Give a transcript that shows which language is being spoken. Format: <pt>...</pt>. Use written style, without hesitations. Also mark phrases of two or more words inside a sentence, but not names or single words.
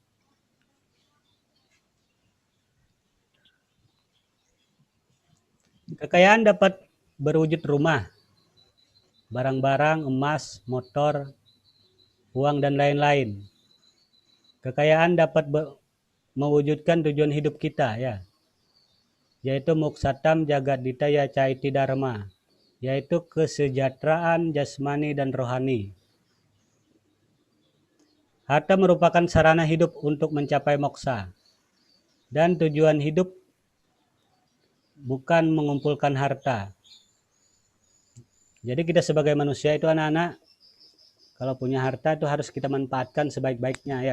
<id>Kekayaan dapat berwujud rumah, barang-barang, emas, motor, uang, dan lain-lain. Kekayaan dapat mewujudkan tujuan hidup kita, ya, yaitu</id> <sa>muksatam jagaditaya caiti dharma,</sa> <id>yaitu kesejahteraan jasmani dan rohani. Harta merupakan sarana hidup untuk mencapai moksa. Dan tujuan hidup bukan mengumpulkan harta. Jadi kita sebagai manusia itu anak-anak, kalau punya harta itu harus kita manfaatkan sebaik-baiknya ya.</id>